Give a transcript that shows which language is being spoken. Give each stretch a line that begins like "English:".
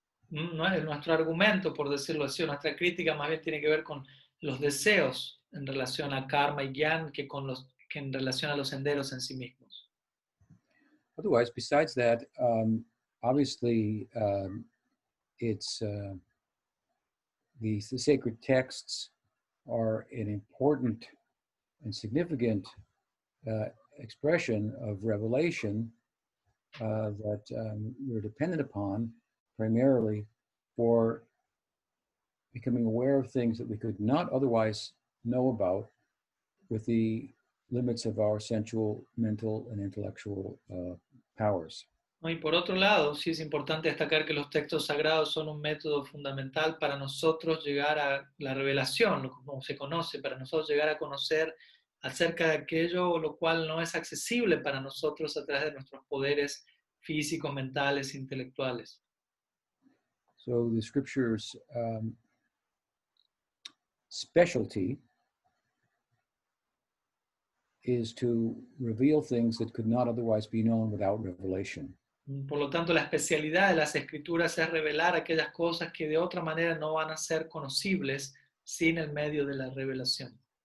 Spanish: Nuestro argumento, por decirlo así, nuestra crítica más bien tiene que ver con los deseos en relación a karma y gyan que en relación a los senderos en sí mismos.
English: Otherwise, besides that, obviously, it's the sacred texts are an important and significant expression of revelation that we're dependent upon primarily for becoming aware of things that we could not otherwise know about with the limits of our sensual, mental, and intellectual powers.
Spanish: ¿No? Y por otro lado, sí es importante destacar que los textos sagrados son un método fundamental para nosotros llegar a la revelación, como se conoce, para nosotros llegar a conocer acerca de aquello lo cual no es accesible para nosotros a través de nuestros poderes físicos, mentales, intelectuales.
English: So the scriptures specialty is to reveal things that could not otherwise be known without revelation.
Spanish: Por lo tanto, la especialidad de las escrituras es revelar aquellas cosas que de otra manera no van a ser conocibles sin el medio de la revelación.